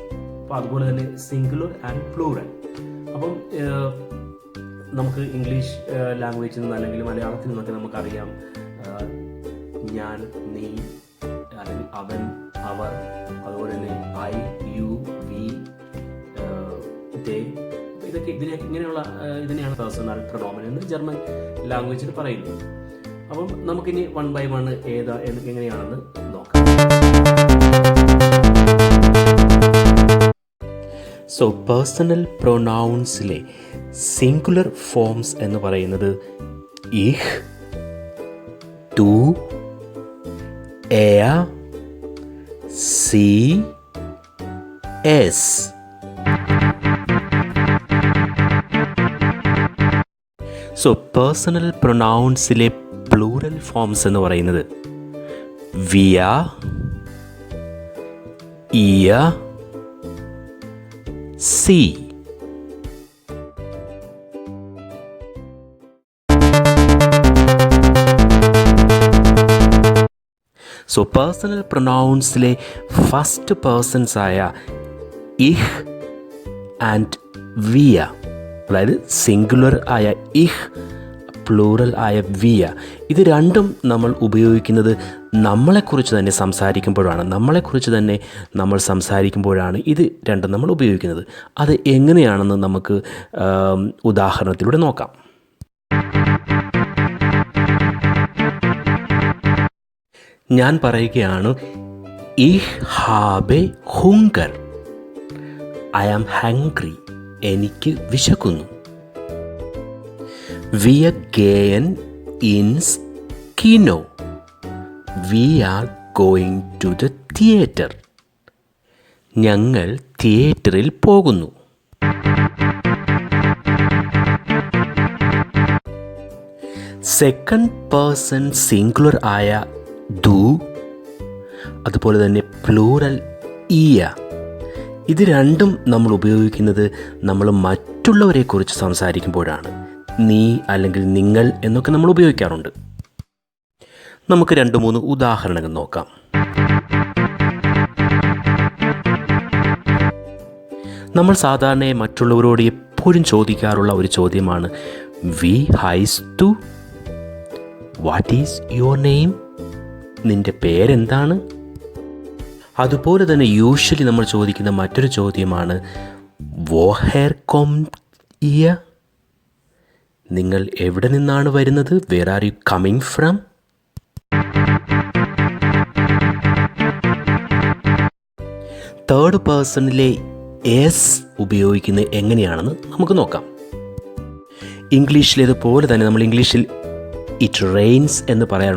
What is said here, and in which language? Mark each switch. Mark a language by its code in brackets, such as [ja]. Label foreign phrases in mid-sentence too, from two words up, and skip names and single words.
[ml] അപ്പോൾ അതുപോലെ തന്നെ [en] singular and plural. [ml] അപ്പം നമുക്ക് ഇംഗ്ലീഷ് ലാംഗ്വേജിൽ നിന്ന് അല്ലെങ്കിൽ മലയാളത്തിൽ നിന്നൊക്കെ നമുക്കറിയാം ഞാൻ, നീ, അല്ലെങ്കിൽ അവൻ, അവർ, അതുപോലെ തന്നെ [en] I, you, we, they, [ml] ഇതൊക്കെ ഇങ്ങനെയുള്ള ഇതിനെയാണ് [de] Personal Pronomen [ml] എന്ന് [en] German language [ml] പറയുന്നത്. അപ്പം നമുക്കിനി 1 by 1 എങ്ങനെയാണെന്ന് നോക്കാം. [en] personal pronouns singular forms [ml] എന്ന് പറയുന്നത് ഇഹ്, [de] du, er, sie, es. [en] personal pronouns plural forms [ml] എന്ന് പറയുന്നത് [de] wir, ihr, sie. [en] personal pronouns first persons [ml] ആയ [de] ich and wir, [ml] അതായത് സിംഗുലർ ആയ ഇഹ്, പ്ലൂറൽ ആയ വിയ, ഇത് രണ്ടും നമ്മൾ ഉപയോഗിക്കുന്നത് നമ്മളെക്കുറിച്ച് തന്നെ സംസാരിക്കുമ്പോഴാണ് ഇത് രണ്ടും നമ്മൾ ഉപയോഗിക്കുന്നത്. അത് എങ്ങനെയാണെന്ന് നമുക്ക് ഉദാഹരണത്തിലൂടെ നോക്കാം. ഞാൻ പറയുകയാണ്, [de] ich habe Hunger, [en] I am hungry, [ml] എനിക്ക് വിശക്കുന്നു. [de] Wir gehen ins Kino, [en] we are going to the theater, [ml] ഞങ്ങൾ തിയേറ്ററിൽ പോകുന്നു. [en] second person singular [ml] ആയ du, അതുപോലെ തന്നെ പ്ലൂറൽ ഇയ, ഇത് രണ്ടും നമ്മൾ ഉപയോഗിക്കുന്നത് നമ്മൾ മറ്റുള്ളവരെക്കുറിച്ച് സംസാരിക്കുമ്പോഴാണ്. നീ അല്ലെങ്കിൽ നിങ്ങൾ എന്നൊക്കെ നമ്മൾ ഉപയോഗിക്കാറുണ്ട്. നമുക്ക് 2-3 ഉദാഹരണങ്ങൾ നോക്കാം. നമ്മൾ സാധാരണ മറ്റുള്ളവരോട് എപ്പോഴും ചോദിക്കാറുള്ള ഒരു ചോദ്യമാണ് [de] wie heißt du, [en] what is your name, [ml] നിൻ്റെ പേരെന്താണ്. അതുപോലെ തന്നെ യൂഷ്വലി നമ്മൾ ചോദിക്കുന്ന മറ്റൊരു ചോദ്യമാണ് [de] woher kommt ihr, [ml] നിങ്ങൾ എവിടെ നിന്നാണ് വരുന്നത്, [en] where are you coming from. third person [ml] എസ് ഉപയോഗിക്കുന്നത് എങ്ങനെയാണെന്ന് നമുക്ക് നോക്കാം. ഇംഗ്ലീഷിലേതുപോലെ തന്നെ നമ്മൾ ഇംഗ്ലീഷിൽ [en] it rains [ml] എന്ന് പറയാറുണ്ട്.